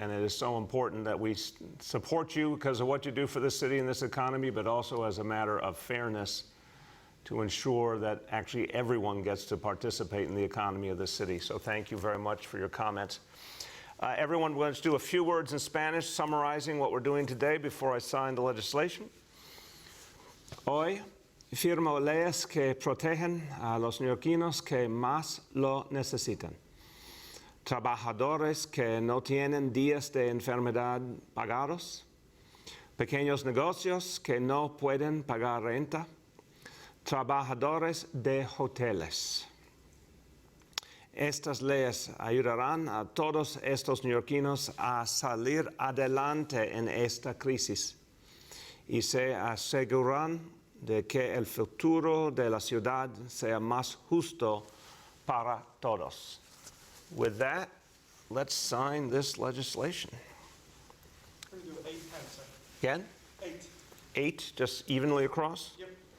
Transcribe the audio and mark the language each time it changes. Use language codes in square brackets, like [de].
[en] And it is so important that we support you because of what you do for this city and this economy, but also as a matter of fairness to ensure that actually everyone gets to participate in the economy of this city. So thank you very much for your comments. Everyone, we're going to do a few words in Spanish summarizing what we're doing today before I sign the legislation. [es] Hoy firmo leyes que protegen a los neoyorquinos que más lo necesitan. Trabajadores que no tienen días de enfermedad pagados. Pequeños negocios que no pueden pagar renta. Trabajadores de hoteles. Estas leyes ayudarán a todos estos neoyorquinos a salir adelante en esta crisis y se aseguran de que el futuro de la ciudad sea más justo para todos. [en] With that, let's sign this legislation. We're going to do 8 hands, sir. Again? 8. 8, just evenly across? Yep.